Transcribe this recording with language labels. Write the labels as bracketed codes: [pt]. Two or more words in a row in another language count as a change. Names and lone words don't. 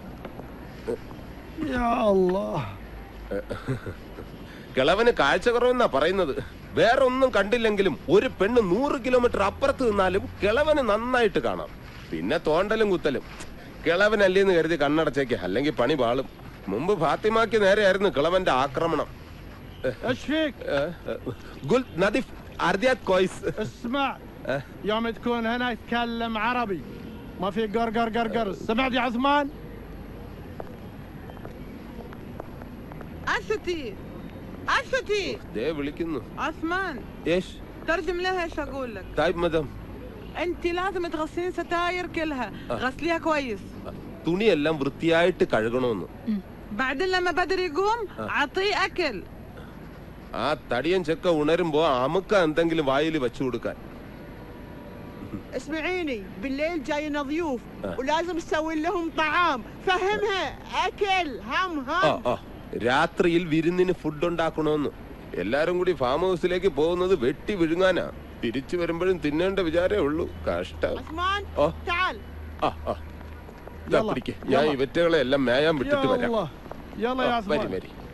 [ml] കിളവന് കാഴ്ച കുറവെന്നാ പറയുന്നത്. വേറെ ഒന്നും കണ്ടില്ലെങ്കിലും ഒരു പെണ്ണ് 100 കിലോമീറ്റർ അപ്പുറത്ത് നിന്നാലും കിളവന് നന്നായിട്ട് കാണാം. പിന്നെ തോണ്ടലും കുത്തലും. കിളവനല്ലേന്ന് കരുതി കണ്ണടച്ചേക്ക്, അല്ലെങ്കിൽ പണി പാളും. മുമ്പ് ഫാത്തിമാക്ക് നേരെയായിരുന്നു കിളവന്റെ ആക്രമണം. [ar] قلت نظيف أرضيات كويس. اسمع يوم تكون هنا يتكلم عربي، ما في قرقر قرقر. سمعت يا عثمان؟ أستي [ml] ده വിളിക്കുന്നു. [ar] عثمان ايش؟ ترجم لها ايش اقول لك. طيب مدام. انت لازم تغسلين ستاير كلها. غسليها كويس. [ml] തുണിയെല്ലാം വൃത്തിയായിട്ട് കഴുകണമെന്ന്. [ar] بعدين لما بدر يقوم اعطيه اكل. [ml] ആ തടിയൻ ചെക്ക ഉണരുമ്പോ അമുക്ക എന്തെങ്കിലും വായിൽ വെച്ചു കൊടുക്കാൻ. [ar] اسمعيني، بالليل جاينا ضيوف ولازم تسوي لهم طعام. فهمها اكل هم. [ml] രാത്രിയിൽ വിരുന്നിന് ഫുഡ് ഉണ്ടാക്കണമെന്ന്. എല്ലാരും കൂടി ഫാം ഹൗസിലേക്ക് പോകുന്നത് വെട്ടി വിഴുങ്ങാനാ. തിരിച്ചു വരുമ്പോഴും തിന്നേണ്ട വിചാരേ ഉള്ളൂ. കഷ്ടം. ഞാൻ ഇവറ്റകളെ എല്ലാം മേയാൻ വിട്ടിട്ട് വരാം. വരി വരി.